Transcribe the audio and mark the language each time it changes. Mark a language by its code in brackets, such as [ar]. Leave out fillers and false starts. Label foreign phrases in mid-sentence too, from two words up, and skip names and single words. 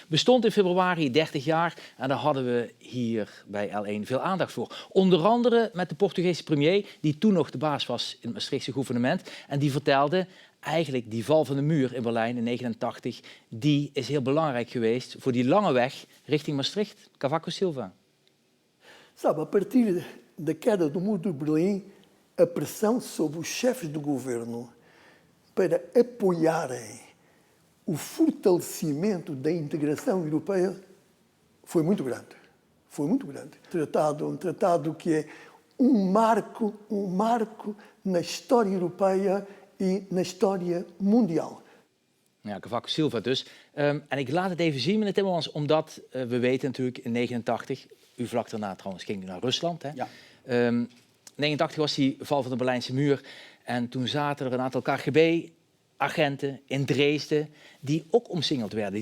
[nl] Bestond in februari 30 jaar en daar hadden we hier bij L1 veel aandacht voor. Onder andere met de Portugese premier, die toen nog de baas was in het Maastrichtse gouvernement. En die vertelde, eigenlijk die val van de muur in Berlijn in 1989, die is heel belangrijk geweest voor die lange weg richting Maastricht. Cavaco Silva. [pt] Sabe, a partir da queda do Muro de Berlim, a pressão sobre os chefes do governo para apoiarem o fortalecimento da integração europeia foi muito grande. Foi muito grande. Um tratado que é um marco na história europeia e na história mundial. [nl] Ja, Cavaco Silva dus. En ik laat het even zien, meneer Timmermans, omdat we weten natuurlijk in 1989, u vlak daarna trouwens ging naar Rusland. Hè? Ja. 1989 was die val van de Berlijnse muur en toen zaten er een aantal KGB-agenten in Dresden die ook omsingeld werden.